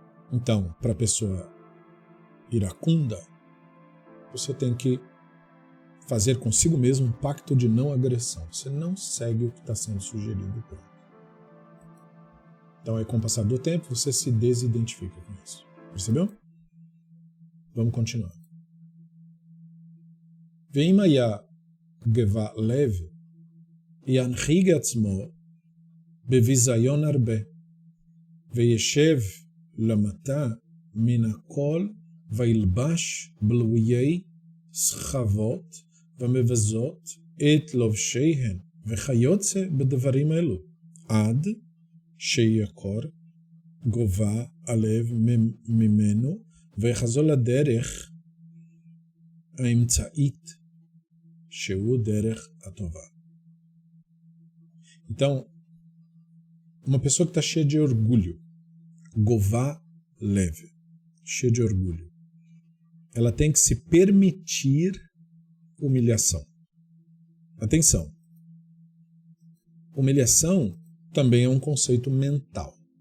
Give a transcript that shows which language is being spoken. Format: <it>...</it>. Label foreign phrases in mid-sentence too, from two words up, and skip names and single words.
<pt>Então, para a pessoa iracunda, você tem que fazer consigo mesmo um pacto de não agressão. Você não segue o que está sendo sugerido. Então, aí, com o passar do tempo, você se desidentifica com isso. Percebeu? Vamos continuar.</pt> <he>ואם היה גבה לב, ינחיג עצמו בביזיון הרבה, וישב למטה מן הכל, וילבש בלויי סחבות ומבזות את לובשיהן, וכיוצא בדברים אלו, עד שיקור גובה הלב ממנו, ויחזור לדרך האמצעית, שהוא דרך הטובה.</he> <pt>Então, uma pessoa que está cheia de orgulho,</pt> <he>גובה לב,</he> <pt>cheia de orgulho, ela tem que se permitir humilhação. Atenção, humilhação também é um conceito mental.</pt>